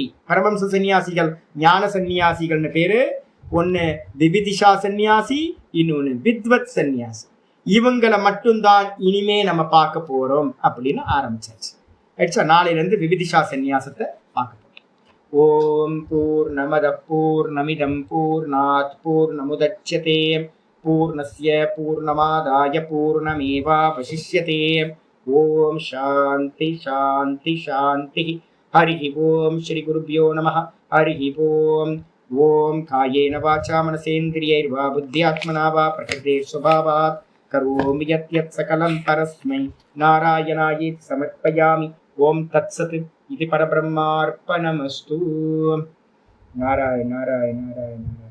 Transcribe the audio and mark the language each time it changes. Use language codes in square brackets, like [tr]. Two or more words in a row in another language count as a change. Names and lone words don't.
[ta] பரமஹம்ச சன்னியாசிகள் ஞான சன்னியாசிகள்னு பேரு. ஒன்னு விவிதிஷா சன்னியாசி, இன்னொன்னு வித்வத் சன்னியாசி. இவங்களை மட்டும்தான் இனிமே நம்ம பார்க்க போறோம் அப்படின்னு ஆரம்பிச்சாச்சு. நாளையில இருந்து விவிதிஷா சன்னியாசத்தை பார்க்க போறோம். [sa] ॐ पूर्णमदः पूर्णमिदं पूर्णात् पूर्णमुदच्यते पूर्णस्य पूर्णमादाय पूर्णमेवावशिष्यते. ॐ शान्तिः शान्तिः शान्तिः. हरि ॐ श्री गुरुभ्यो नमः. हरि ॐ. ॐ कायेन वाचा मनसेन्द्रियैर्वा बुद्ध्यात्मना वा प्रकृतेः स्वभावात् करोमि यद् यद् सकलं परस्मै नारायणायेति समर्पयामि. ॐ तत्सत्. இது பரபிரம்மார்ப்பணமஸ்து. नारायण नारायण नारायण.